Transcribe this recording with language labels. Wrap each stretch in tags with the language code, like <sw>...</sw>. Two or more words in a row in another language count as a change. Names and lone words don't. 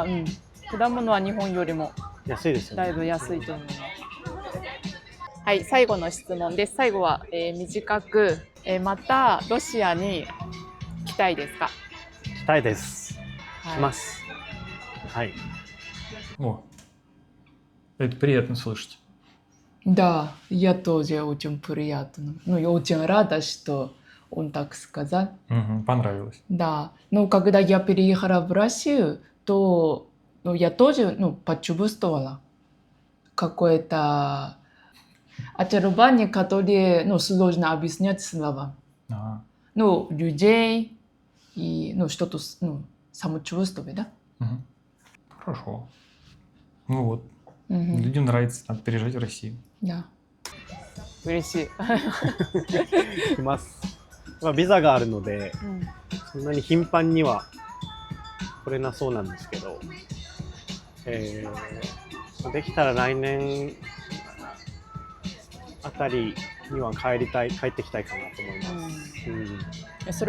<ja>果物は日本よりも安いですよね。だいぶ安いと思います。はい、最後の質問です。最後は、短く、またロシアに来たいですか？来たいです。来ます。はい。</ja> <ru>Это приятно слышать. Да, я тоже очень приятно. Я очень рада, что он так сказал. Понравилось. Да, когда я переехала в Россию, то я тоже почувствовала какое-то очарование, которое сложно объяснять слова. Людей и что-то самочувствие, да? Хорошо. Ну вот. Людям нравится, надо переезжать в Россию. Да.</ru> <ja>嬉しい。来ます。ビザがあるので、そんなに頻繁には来れなそうなんですけど、できたら来年あたりには帰ってきたいかなと思います。</ja>